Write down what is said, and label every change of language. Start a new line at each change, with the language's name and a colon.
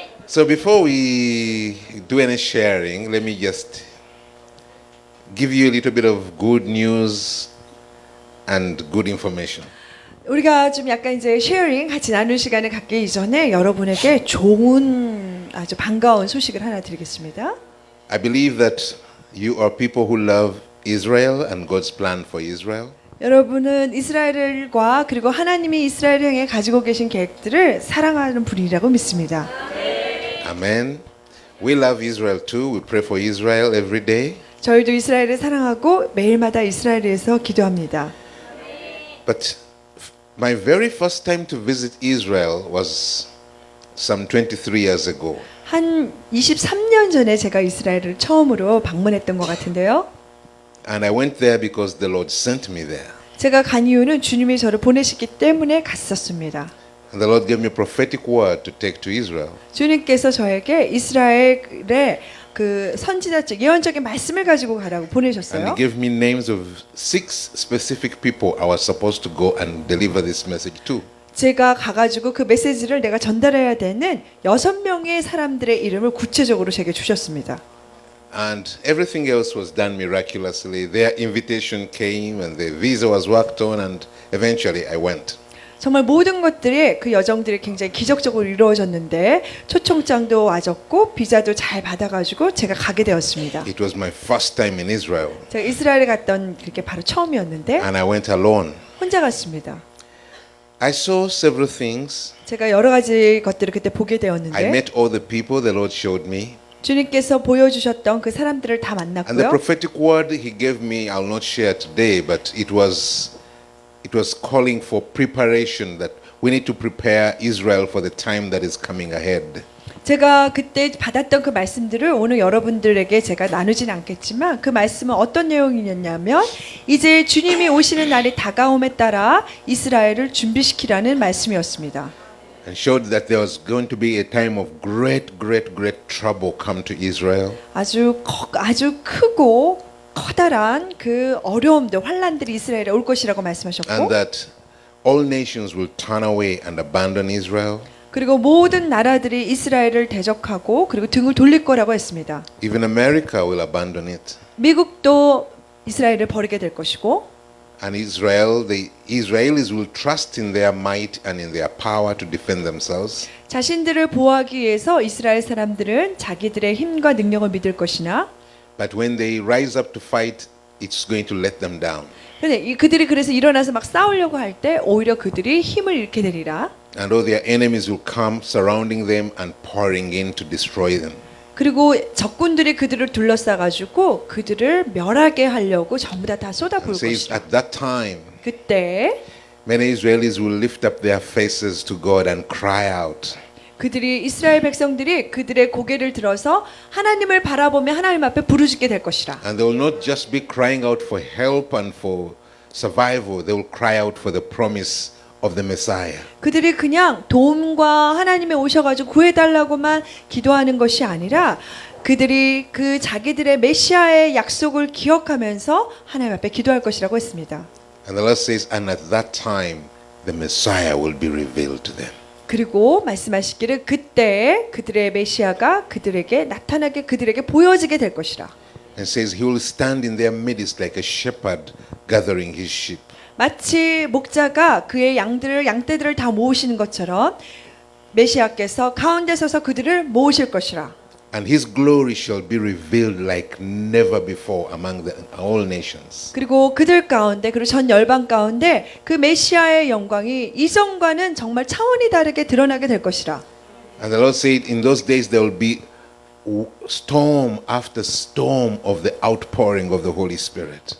English: So before we do any sharing, let me just give you a little bit of good news and good information.
Korean: 우리가 좀 약간 이제 쉐어링 같이 나눌 시간을 갖기 이전에 여러분에게 좋은 아주 반가운 소식을 하나 드리겠습니다.
English: I believe that you are people who love Israel and God's plan for Israel.
Korean: 여러분은 이스라엘과 그리고 하나님이 이스라엘을 향해 가지고 계신 계획들을 사랑하는 분이라고 믿습니다.
English: Amen. We love Israel too. We pray for Israel every day.
Korean: 저희도 이스라엘을 사랑하고 매일마다 이스라엘을 위해서 기도합니다.
English: But my very first time to visit Israel was some 23 years ago.
Korean: 한 23년 전에 제가 이스라엘을 처음으로 방문했던 것 같은데요.
English: And I went there because the Lord sent me there.
Korean: 제가 간 이유는 주님이 저를 보내시기 때문에 갔었습니다.
English: And the Lord gave me a prophetic word to take to Israel.
Korean: 주님께서 저에게 이스라엘의 그 선지자적 예언적인 말씀을 가지고 가라고
English: And
Korean: 보내셨어요.
English: He gave me names of 6 specific people I was supposed to go and deliver this message to.
Korean: 제가 가가지고 그 메시지를 내가 전달해야 되는 6명의 사람들의 이름을 구체적으로 제게 주셨습니다.
English: And everything else was done miraculously. Their invitation came and the visa was worked on and eventually I went.
Korean: 정말 모든 것들이 그 여정들이 굉장히 기적적으로 이루어졌는데 초청장도 와줬고 비자도 잘 받아가지고 제가 가게 되었습니다.
English: It was my first time in Israel
Korean: 제가 이스라엘에 갔던 그게 바로 처음이었는데
English: and I went alone.
Korean: 혼자 갔습니다.
English: I saw several things.
Korean: 제가 여러 가지 것들을 그때 보게
English: I
Korean: 되었는데
English: met all the people the Lord showed me.
Korean: 주님께서 보여주셨던 그 사람들을 다
English: And the
Korean: 만났고요.
English: prophetic word He gave me, I'll not share today, but it was calling for preparation, that we need to prepare Israel for the time that is coming ahead.
Korean: 제가 그때 받았던 그 말씀들을 오늘 여러분들에게 제가 나누진 않겠지만 그 말씀은 어떤 내용이었냐면 이제 주님이 오시는 날이 다가옴에 따라 이스라엘을 준비시키라는 말씀이었습니다.
English: And showed that there was going to be a time of great trouble come to Israel.
Korean: 아주 크고 커다란 그 어려움들, 환란들이 이스라엘에 올 것이라고 말씀하셨고
English: And that all nations will turn away and abandon Israel.
Korean: 그리고 모든 나라들이 이스라엘을 대적하고 그리고 등을 돌릴 거라고 했습니다.
English: Even America will abandon it.
Korean: 미국도 이스라엘을 버리게 될 것이고
English: And Israel, the Israelis will trust in their might and in their power to defend themselves.
Korean: 자신들을 보호하기 위해서 이스라엘 사람들은 자기들의 힘과 능력을 믿을 것이나
English: But when they rise up to fight, it's going to let them down.
Korean: 그런데 그들이 그래서 일어나서 막 싸우려고 할 때 오히려 그들이 힘을 잃게 되리라.
English: And all their enemies will come surrounding them and pouring in to destroy them.
Korean: 그리고 적군들이 그들을 둘러싸가지고 그들을 멸하게 하려고 전부 다 쏟아부을
English: And says
Korean: 것이다.
English: at that time,
Korean: 그때
English: many Israelis will lift up their faces to God and cry out.
Korean: 그들이 이스라엘 백성들이 그들의 고개를 들어서 하나님을 바라보며 하나님 앞에 부르짖게 될 것이라.
English: And they will not just be crying out for help and for survival, they will cry out for the promise of the Messiah.
Korean: 그들이 그냥 도움과 하나님에 오셔가지고 구해달라고만 기도하는 것이 아니라 그들이 그 자기들의 메시아의 약속을 기억하면서 하나님 앞에 기도할 것이라고 했습니다.
English: And the Lord says, and at that time, the Messiah will be revealed to them.
Korean: 그리고 말씀하시기를 그때 그들의 메시아가 그들에게 나타나게 그들에게 보여지게 될 것이라.
English: And says, he will stand in their midst like a shepherd gathering his sheep.
Korean: 마치 목자가 그의 양떼들을 다 모으시는 것처럼 메시아께서 가운데 서서 그들을 모으실 것이라.
English: And his glory shall be revealed like never before among all nations.
Korean: 그리고 그들 가운데 그리고 전 열방 가운데 그 메시아의 영광이 이전과는 정말 차원이 다르게 드러나게 될 것이라.
English: And the Lord said, in those days there will be storm after storm of the outpouring of the Holy Spirit.